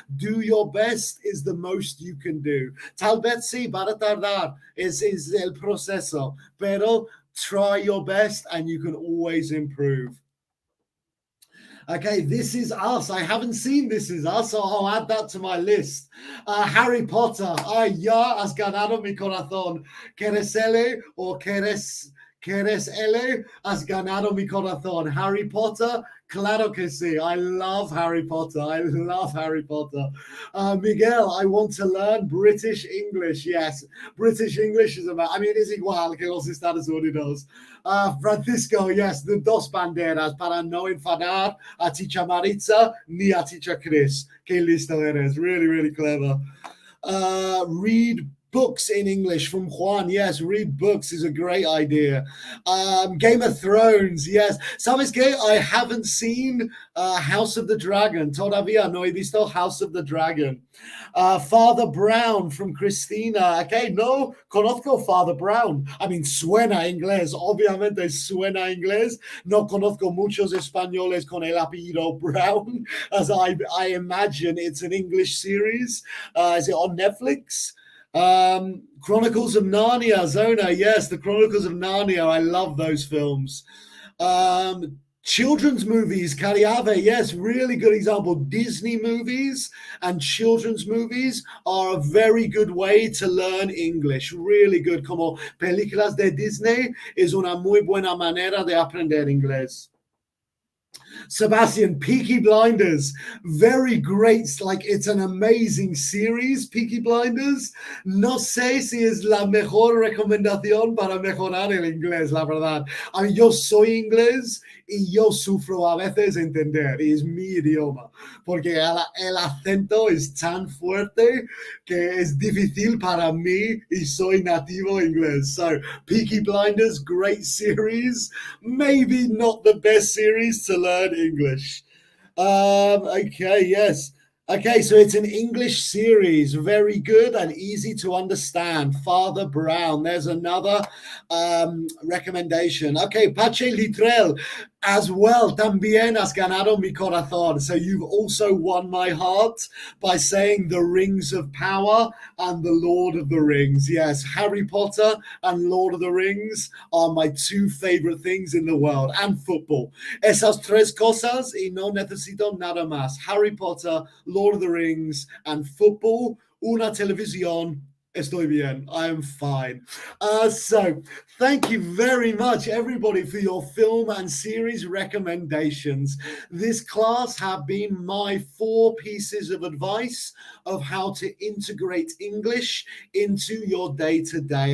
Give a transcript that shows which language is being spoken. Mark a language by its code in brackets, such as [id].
[en] Do your best is the most you can do. [es] Tal vez sí, va a tardar. Es el proceso. Pero [en] try your best and you can always improve. Okay, This Is Us. I haven't seen This Is Us, so I'll add that to my list. Harry Potter. [es] Ay, ya has ganado mi corazón. ¿Quieres ele o quieres ele? Has ganado mi corazón. Harry Potter. Claro que sí. [en] I love Harry Potter. I love Harry Potter. Miguel, I want to learn British English. Yes, British English is about, it is [es] igual que los Estados Unidos. Francisco, [en] yes, the [es] dos banderas para no enfadar a Teacher Maritza ni a Teacher Chris. Qué listo eres. [en] Really, really clever. Read books in English from Juan. Yes, read books is a great idea. Game of Thrones. Yes. [es] ¿Sabes qué? [en] I haven't seen House of the Dragon. [es] Todavía no he visto House of the Dragon. [en] Father Brown from Christina. Okay, [es] no conozco [en] Father Brown. [es] Suena inglés. Obviamente suena inglés. No conozco muchos españoles con el apellido Brown, [en] as I imagine it's an English series. Is it on Netflix? Chronicles of Narnia, Zona. Yes, the Chronicles of Narnia. I love those films. Children's movies, Cariave, yes, really good example. Disney movies and children's movies are a very good way to learn English. Really good. [es] Como películas de Disney es una muy buena manera de aprender inglés. [en] Sebastian, Peaky Blinders, very great. Like, it's an amazing series, Peaky Blinders. [es] No sé si es la mejor recomendación para mejorar el inglés, la verdad. Yo soy inglés y yo sufro a veces entender, y es mi idioma, porque el acento es tan fuerte que es difícil para mí y soy nativo inglés. [en] So, Peaky Blinders, great series. Maybe not the best series to learn English. Okay, yes. Okay, so it's an English series. Very good and easy to understand. Father Brown. There's another recommendation. Okay, Pache Litrel as well. [es] También has ganado mi corazón. [en] So you've also won my heart by saying The Rings of Power and The Lord of the Rings. Yes, Harry Potter and Lord of the Rings are my two favorite things in the world. And football. [es] Esas tres cosas y no necesito nada más. [en] Harry Potter, Lord of the Rings, and football. [es] Una televisión. Estoy bien. [en] I am fine. So thank you very much, everybody, for your film and series recommendations. This class have been my 4 pieces of advice of how to integrate English into your day-to-day.